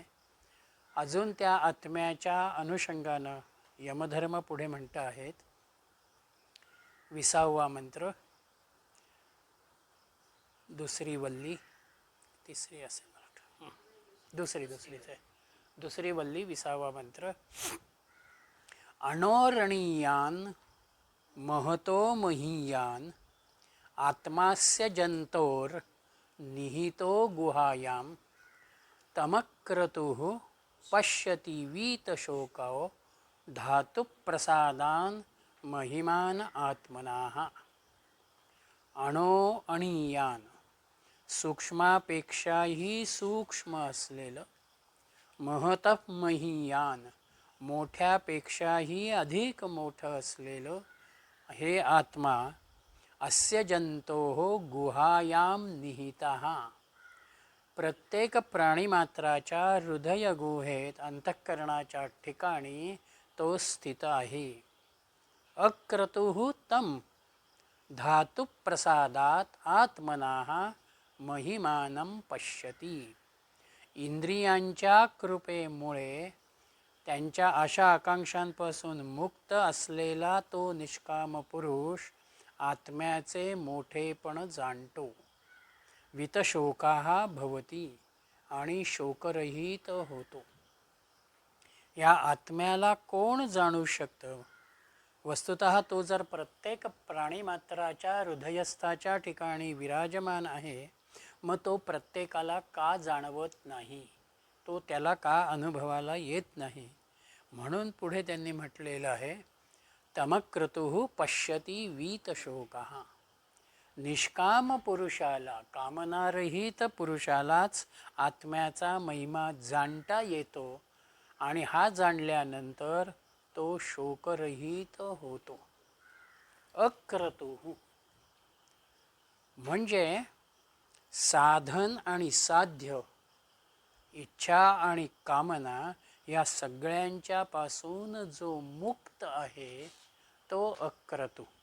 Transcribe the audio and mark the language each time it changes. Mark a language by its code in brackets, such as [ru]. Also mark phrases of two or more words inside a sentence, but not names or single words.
[mr] अजून त्या आत्म्याच्या अनुषंगानं यमधर्म पुढे म्हणत आहेत. 20वा मंत्र, दुसरी वल्ली, तिसरी असेल मला वाटतं, दुसरीच आहे, दुसरी वल्ली 20वा मंत्र. [sa] अणोरणीयान महतो महीयान आत्मास्य जंतोर निहितो गुहायाम तमक्रतुः पश्यति वीतशोको धातु प्रसादान महिमान आत्मनाः. अणो अणीयान, [mr] सूक्ष्मापेक्षाही सूक्ष्म असलेलं, [sa] महतः महीयान, [mr] मोठ्यापेक्षाही अधिक मोठं असलेलं हे आत्मा [sa] अस्य जंतोः गुहायाम निहितः, [mr] प्रत्येक प्राणीमात्राच्या हृदय गुहेत अंतःकरणाच्या ठिकाणी तो स्थित आहे. [sa] अक्रतुः तं धातु प्रसादात आत्मनाः महिमानं पश्यति. [mr] इंद्रियांच्या कृपेमुळे त्यांच्या आशा आकांक्षांपासून मुक्त असलेला तो निष्काम पुरुष आत्म्याचे मोठेपण जाणतो. [sa] वितशोकाः भवति, [mr] आणि शोकरहित होतो. या आत्म्याला कोण जाणू शकतं? वस्तुतः तो जर प्रत्येक प्राणीमात्राच्या हृदयस्थाच्या ठिकाणी विराजमान आहे, मग तो प्रत्येकाला का जाणवत नाही? तो त्याला का अनुभवाला येत नाही? म्हणून पुढे त्यांनी म्हटलेलं आहे, [sa] तमक्रतुः पश्यति वीतशोकः. [mr] निष्काम पुरुषाला, कामनारहित पुरुषालाच आत्म्याचा महिमा जाणता येतो, आणि हा जाणल्यानंतर तो शोकरहित होतो. अक्रतुः म्हणजे साधन आणि साध्य, इच्छा आणि कामना या सगळ्यांच्या पासून जो मुक्त आहे तो अक्रतु.